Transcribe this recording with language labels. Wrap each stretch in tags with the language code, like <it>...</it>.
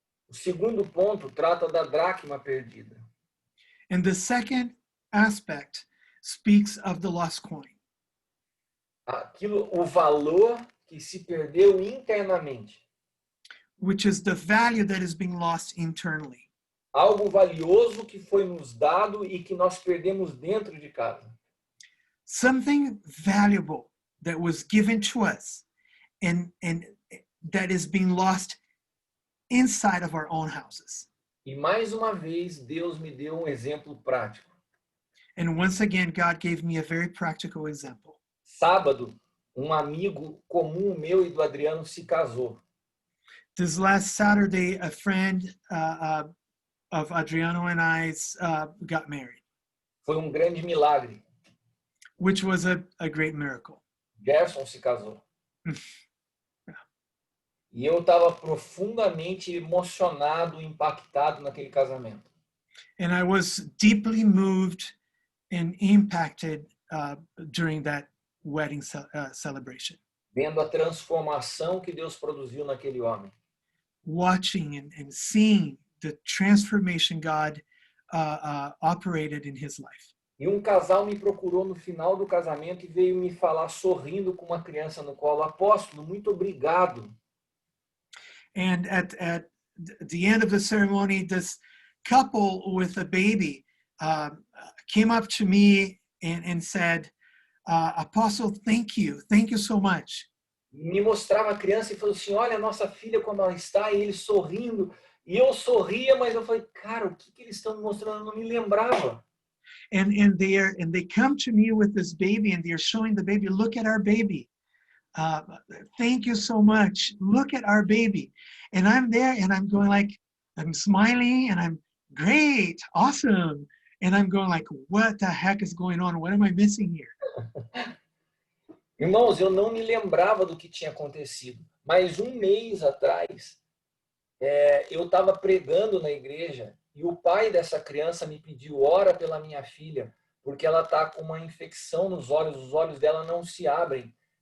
<pt>O segundo ponto trata da dracma perdida.</pt> <en>And the second aspect speaks of the lost coin,</en> <pt>O valor que se perdeu internamente.</pt> <en>which is the value that is being lost internally.</en> <pt>Algo valioso que foi nos dado e que nós perdemos dentro de casa.</pt> <en>Something valuable that was given to us and that is being lost inside of our own houses.</en> <pt>E mais uma vez, Deus me deu um exemplo prático.</pt> <en>And once again, God gave me a very practical example.</en> <pt>Sábado, um amigo comum meu e do Adriano se casou.</pt> <en>This last Saturday, a friend of Adriano and I's got married,</en> <pt>Foi um grande milagre.</pt> <en>which was a great miracle.</en> <pt>Gerson se casou. E eu estava profundamente emocionado, impactado naquele casamento.</pt> <en>And I was deeply moved and impacted during that wedding celebration,</en> <pt>Vendo a transformação que Deus produziu naquele homem.</pt> <en>watching and seeing the transformation God operated in his life.</en> <pt>E um casal me procurou no final do casamento e veio me falar sorrindo com uma criança no colo. Apóstolo, muito obrigado.</pt> <en>And at the end of the ceremony, this couple with a baby came up to me and said, Apostle, thank you so much.</en> <pt>Me mostrava a criança e falou assim, olha a nossa filha como ela está, e ele sorrindo. E eu sorria, mas eu falei, cara, o que eles estão me mostrando? Eu não me lembrava.</pt> <en>And they come to me with this baby and they're showing the baby, look at our baby. Thank you so much. Look at our baby. And I'm there and I'm going like, I'm smiling and I'm great, awesome. And I'm going like, what the heck is going on? What am I missing here?</en> <pt>Irmãos, eu não me lembrava do que tinha acontecido. Mas um mês atrás, eu estava pregando na igreja e o pai dessa criança me pediu, ora pela minha filha, porque ela está com uma infecção nos olhos, os olhos dela não se abrem.</pt>